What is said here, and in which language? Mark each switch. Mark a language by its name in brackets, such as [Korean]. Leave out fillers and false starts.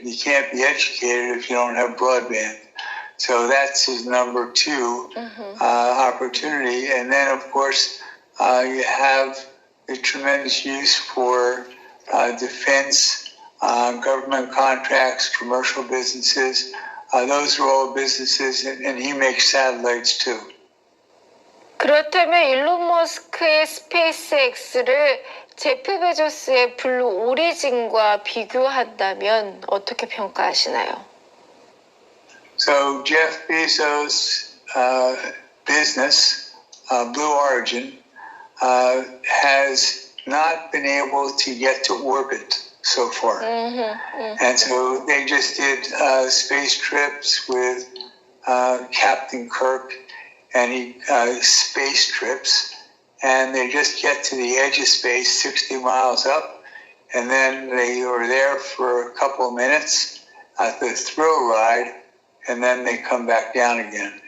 [English] You can't be educated if you don't have broadband. So that's his number two opportunity. And then, of course, you have the tremendous use for defense, government contracts, commercial businesses. Those are all businesses, and he makes satellites too. [Korean] 그렇다면 일론 머스크의 스페이스X를 제프 베조스의 블루 오리진과 비교한다면 어떻게 평가하시나요? [English] So Jeff Bezos' business, Blue Origin, has not been able to get to orbit so far. And so they just did space trips with Captain Kirk, and space trips, and they just get to the edge of space 60 miles up, and then they are there for a couple of minutes at the thrill ride, and then they come back down again.